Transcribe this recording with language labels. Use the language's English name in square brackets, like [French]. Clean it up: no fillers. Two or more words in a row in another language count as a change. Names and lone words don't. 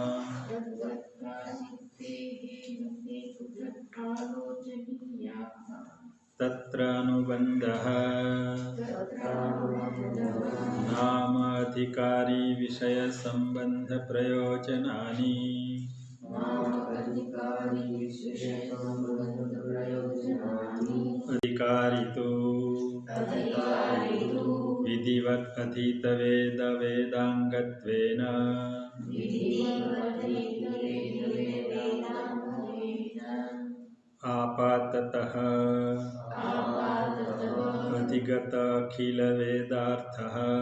[Sanskrit] तत्र अनुबन्धः नाम अधिकारी विषय सम्बन्ध प्रयोजनानि अधिकारी तु विधिवत् अधीत वेद वेदाङ्गत्वेन आपाततः अधिगत अखिल वेदार्थः